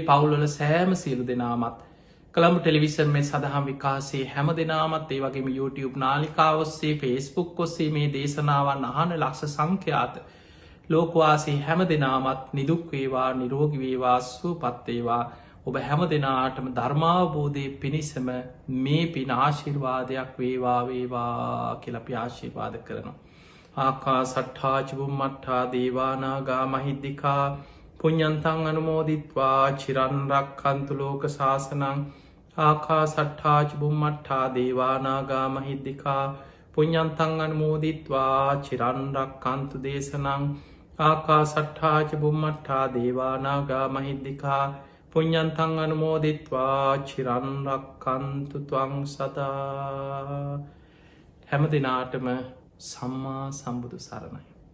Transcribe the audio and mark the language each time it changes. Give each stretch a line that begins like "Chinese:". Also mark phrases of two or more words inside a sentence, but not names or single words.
Sinhala: පවුල්වල සෑම සියලු දෙනාමත් කළඹ ටෙලිවිෂන් මේ සඳහම් විකාසේ හැම දෙනාමත් ඒ වගේම YouTube නාලිකාවස්සේ ෆේස්බුක් ඔස්සේ මේ දේශනාවන් අහන ලක්ෂ සංඛ්‍යාත ලෝකවාසේ හැම දෙනාමත් නිදුක්වේවා නිරෝගිවේවා සුවපත්තේවා ඔබ හැම දෙනාටම ධර්මාවබෝධය පිණිසම මේ පින ආශිර්වාදයක් වේවා වේවා කියලපි ආශිර්වාද කරනවා.
Pali: ආකා සට්ඨාචිබුම් මට්ඨා දේවානාගා මහිද්දිකා පුඤ්ඤන්තං අනුමෝදිත්වා චිරන්රක් කන්තු ලෝක ශාසනං ආකා සට්ඨාචිබුම් මට්ඨා දේවානාගා මහිද්දිකා පුඤ්ඤන්තං අනුමෝදිත්වා චිරන්රක් කන්තු දේශනං ආකා සට්ඨාචිබුම් මට්ඨා දේවානාගා මහිද්දිකා පුඤ්ඤන්තං අනුමෝදිත්වා චිරන්රක් කන්තු ත්වං සදා.
Sinhala: හැම දෙනාටම සම්මා සම්බුදු සරණයි.